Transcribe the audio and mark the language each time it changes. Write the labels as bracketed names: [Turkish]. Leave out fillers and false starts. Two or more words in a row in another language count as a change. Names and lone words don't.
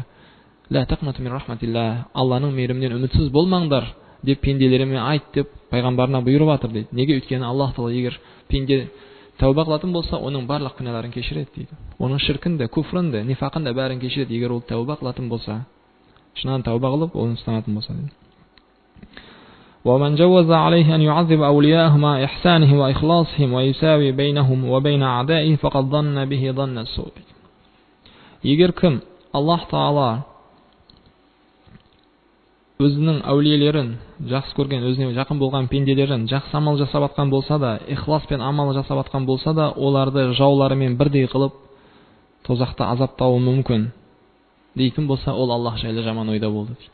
[Arabic] لا تقنطوا من رحمة الله, [Kazakh] Алланың мейірімінен үмітсіз болмаңдар деп пенделеріме айт деп пайғамбарына бұйырып жатыр дейді. Неге? Өйткені Аллах Таала егер пенде тәуба қылатын болса, оның барлық күнәларын кешіреді дейді. Оның ширкін де, күфрін де, нифақын да бәрін кешіреді егер ол тәуба қылатын болса. Шыннан тәуба қылып, оны ұстанатын болса дейді. [Arabic] ومن جوز عليه أن يعذب أولياءه مع إحسانه وإخلاصهم ويساوي بينهم وبين أعدائه فقد ظن به ظن السوء. [Kazakh] Егер кім Аллах Таала өзінің әулиелерін жақсы көрген, өзіне жақын болған пенделерін жақсы амал жасап атқан болса да, ихласпен амал жасап атқан болса да, оларды жауларымен бірдей қылып тозақта азаптауы мүмкін дейтін болса, ол Аллах жайлы жаман ойда болды дейді.